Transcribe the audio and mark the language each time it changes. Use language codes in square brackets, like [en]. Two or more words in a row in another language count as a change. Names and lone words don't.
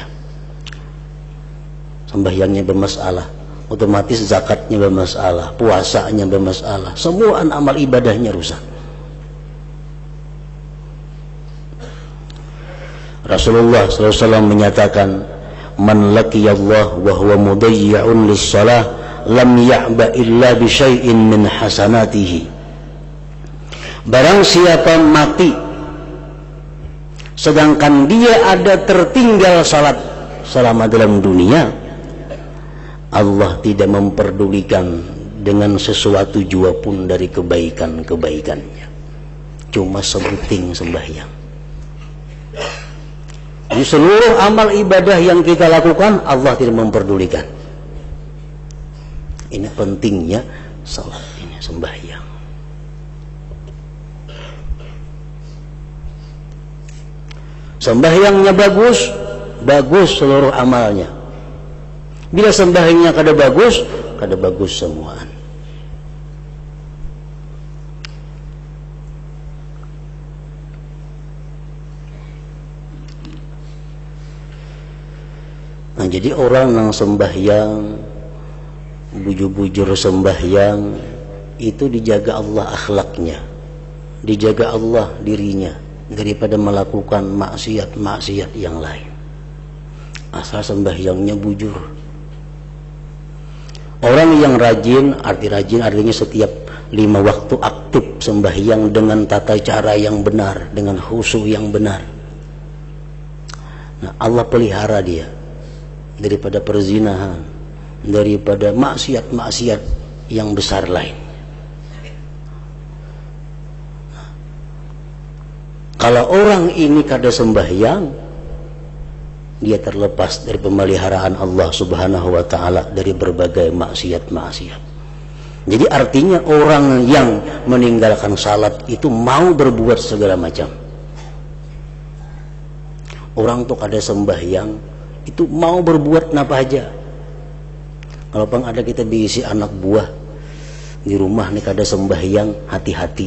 [id] Sembahyangnya bermasalah, otomatis zakatnya bermasalah, puasanya bermasalah, semua amal ibadahnya rusak. Rasulullah SAW menyatakan, [ar] من لقي الله وهو مضيع للصلاة لم يعبأ إلا بشيء من حسناته. [id] Barang siapa mati sedangkan dia ada tertinggal salat selama dalam dunia, Allah tidak memperdulikan dengan sesuatu jua pun dari kebaikan-kebaikannya, cuma sebuting sembahyang. Di seluruh amal ibadah yang kita lakukan Allah tidak memperdulikan. Ini pentingnya salat ini, sembahyang. Sembahyangnya bagus, bagus seluruh amalnya. [bjn] Bila sembahyangnya kada bagus semuaan. [id] Nah, jadi orang yang sembahyang, bujur-bujur sembahyang, itu dijaga Allah akhlaknya, dijaga Allah dirinya daripada melakukan maksiat-maksiat yang lain. Asal sembahyangnya bujur. Orang yang rajin, artinya setiap 5 waktu aktif sembahyang dengan tata cara yang benar, dengan khusyuk yang benar. Nah, Allah pelihara dia daripada perzinahan, daripada maksiat-maksiat yang besar lain. Kalau orang ini kada sembahyang, dia terlepas dari pemeliharaan Allah [ar] سبحانه وتعالى [id] dari berbagai maksiat-maksiat. Jadi artinya orang yang meninggalkan salat itu mau berbuat segala macam. [bjn] Orang tuh kada sembahyang itu mau berbuat apa aja. Kalau pang ada kita diisi anak buah di rumah nih kada sembahyang, hati-hati.